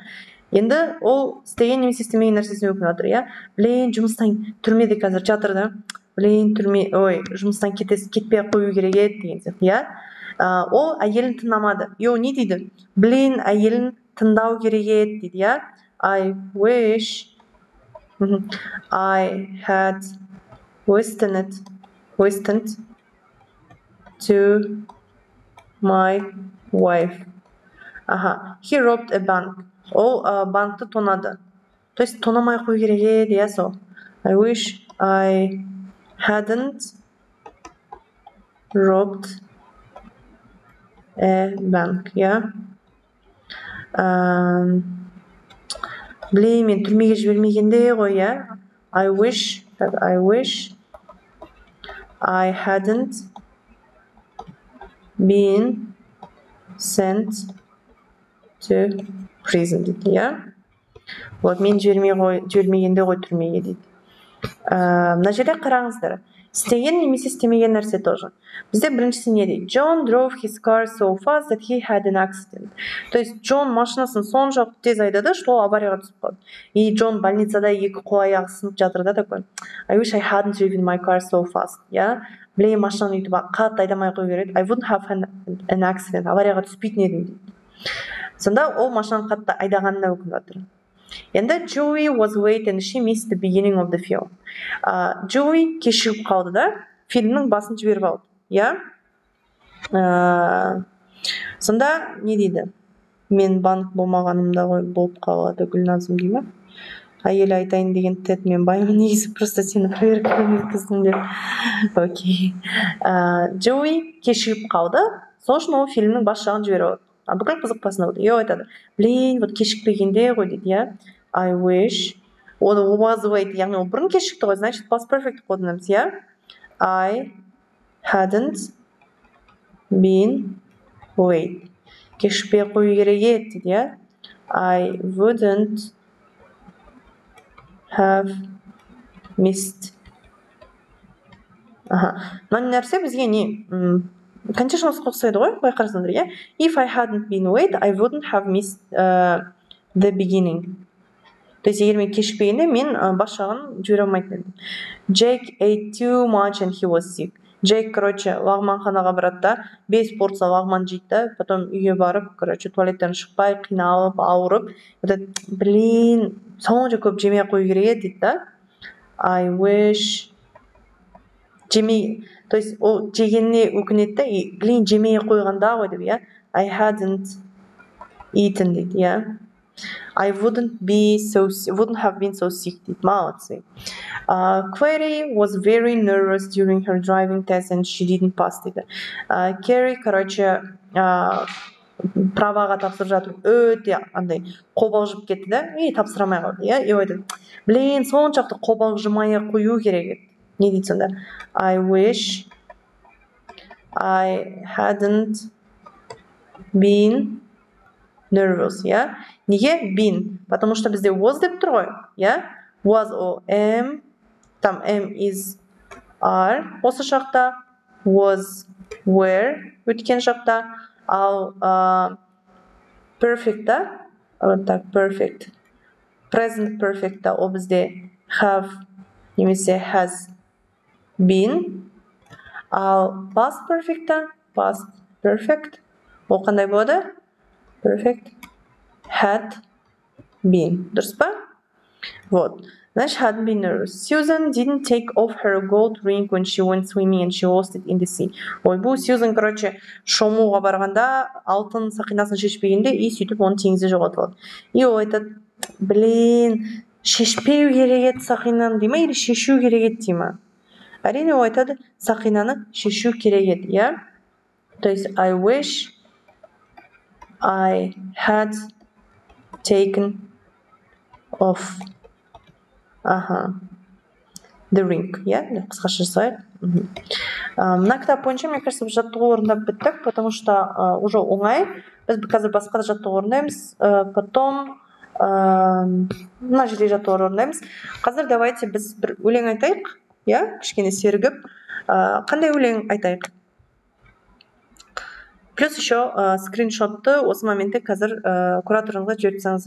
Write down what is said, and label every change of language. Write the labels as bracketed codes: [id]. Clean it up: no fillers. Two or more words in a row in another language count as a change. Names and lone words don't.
[kk] Енді ол істеген немесе істемеген нәрсесіне өкініп жатыр, иә? Блин, жұмыстан түрмеде қазір жатыр да. Блин, жұмыстан кетпей қою керек еді деген сияқты, иә? Ол әйелін тыңдамады. И ол не дейді? Блин, әйелін тыңдау керек еді дейді, иә? [en] I wish I had listened to my wife. He robbed a bank. [kk] Ол банкты тонады. [ru] То есть [kk] тонамай қою керек еді, иә, сол. [en] I wish I hadn't robbed a bank, [kk] иә. Блин, мен түрмеге жібермегенде ғой, иә. [en] I wish I hadn't been sent to prison [kk] дейді, иә. Вот, мен жібермегенде ғой түрмеге дейді. Мына жерде қараңыздар. Істеген немесе істемеген нәрсе тоже. Бізде біріншісі не дейді? [en] John drove his car so fast that he had an accident. [ru] То есть [kk] Джон машинасын соншалықты тез айдады, что аварияға түсіп қалды. И Джон больницада екі қол аяғы сынып жатыр да такой. [en] I wish I hadn't driven my car so fast. [kk] Я блин, машинаны өйтіп қатты айдамай қою керек. [en] I wouldn't have an accident. [kk] Аварияға түспейтін едім дейді. Сонда ол машинаны қатты айдағанына өкініп жатыр. [en] And then Joey was late and she missed the beginning of the film. [kk] Joey кешігіп қалды да, фильмнің басын жіберіп алды. Я? Сонда не дейді? Мен банк болмағанымда ғой болып қалады, Гүлназым дей ма? Әйел айтайын деген тет мен баймын, негізі просто сені проверкадан өткіздім деп. Окей. Joey кешігіп қалды, сол үшін ол фильмнің бас жағын жіберіп алды. Бүкіл қызықпасын болды. Еу айтады, блин, вот кешікпегенде ғой дейді, я. [en] I wish. Оны was late, [kk] яғни ол бұрын кешікті ғой, значит, [en] past perfect [kk] қолданамыз, я. [en] I hadn't been late. [kk] Кешікпей қою керек еді дейді, я. [en] I wouldn't have missed. [kk] Мына нәрсе бізге не? Continuousқа ұқсайды ғой, байқарсыңдар, иә? [en] If I hadn't been late, I wouldn't have missed the beginning. [ru] То есть, [kk] егер мен кешікпегенде, мен бас жағын жібере алмайтын едім. [en] Jake ate too much and he was sick. [kk] Джейк, короче, лағманханаға барады да, 5 порция лағман жейді да, потом үйге барып, короче, туалеттен шықпай, қиналып, ауырып, блин, сонша көп жемей қою керек еді дейді да. [en] I wish [kk] жемей, [ru] то есть [kk] ол жегеніне өкінеді да, блин, жемей қойғанда ғой деп, иә. [en] I hadn't eaten [kk] дейді, иә. [en] I wouldn't have been so sick дейді, молодцы. Clary was very nervous during her driving test and she didn't pass дейді. [kk] Carrie, короче, праваға тапсырып жатыр, өте андай қобалжып кетті да, и тапсырамай қалды, иә. И айтады, блин, соншалықты қобалжымай қою керек еді. Не дейді сонда? [en] I wish I hadn't been nervous, [kk] иә. Неге been? [ru] Потому что [kk] бізде was деп тұр ғой, иә. [en] Was о am, там am is are, [kk] осы шақта [en] was were, [kk] өткен шақта, ал perfect та, так, perfect, [en] present perfect [kk] та, ол бізде have, немесе [en] has been, [kk] ал [en] past perfect [kk] та, [en] past perfect, [kk] ол қандай болады? [en] Perfect, had been, [kk] дұрыс па? [ru] Вот. Значит, [en] hadn't been nervous. Susan didn't take off her gold ring when she went swimming and she lost it in the sea. [kk] Ой, бұл Сьюзан, короче, шомылуға барғанда алтын сақинасын шешпегенде, и сөйтіп оны теңізде жоғалтып алды. И ол айтады, блин, шешпеу керек еді сақинаны дей ма, или шешу керек еді дей ма? Әрине ол айтады, сақинаны шешу керек еді, иә? [ru] То есть, [en] I wish I had taken off the ring, [kk] иә, қысқаша жасайық. Мына кітап бойынша, [ru] мне кажется, [kk] жаттығу орындап біттік, [ru] потому что уже оңай. [kk] Біз қазір басқа да жаттығу орындаймыз, потом мына жерде жаттығу орындаймыз. Қазір давайте біз бір өлең айтайық, иә, кішкене сергіп. Қандай өлең айтайық? [ru] Плюс еще [kk] скриншотты осы моментте қазір кураторыңызға жіберіп тастаңыздар.